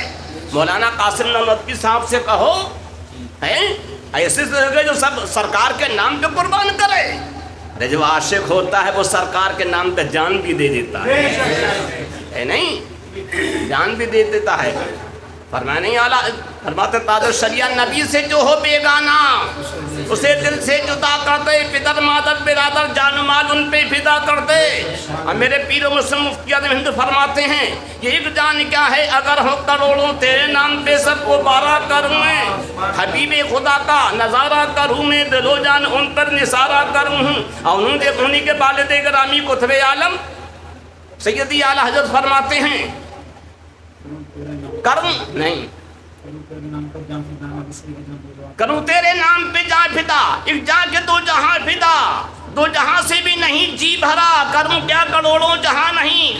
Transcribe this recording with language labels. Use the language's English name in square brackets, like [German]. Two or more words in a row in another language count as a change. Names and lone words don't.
[Urdu] مولانا قاسم نانوتوی صاحب سے کہو ایسے سے ہو گئے جو سب سرکار کے نام پہ قربان کرے۔ ارے جو عاشق ہوتا ہے وہ سرکار کے نام پہ جان بھی دے دیتا ہے نہیں، جان بھی دے دیتا ہے۔ فرمایا نہیں اعلیٰ فرماتے تاج الشریعہ نبی سے جو ہو بیگانہ اسے دل سے جدا کر دے، پدر مادر برادر جان و مال ان پہ فدا کر دے۔ اور میرے پیر و مسلم مفتی اعظم ہند فرماتے ہیں یہ ایک جان کیا ہے اگر ہو کروڑوں تیرے نام پہ سب کو بارہ کروں میں، حبیب خدا کا نظارہ کروں میں، دل و جان ان پر نثارہ کروں ہوں۔ اور انہیں کے والد گرامی قطب عالم سیدی اعلیٰ حضرت فرماتے ہیں کروں نہیں کروں تیرے نام پہ جان فدا، ایک جان کے دو جہاں فدا، دو جہاں سے بھی نہیں جی بھرا، کروں کیا کروڑوں جہاں نہیں۔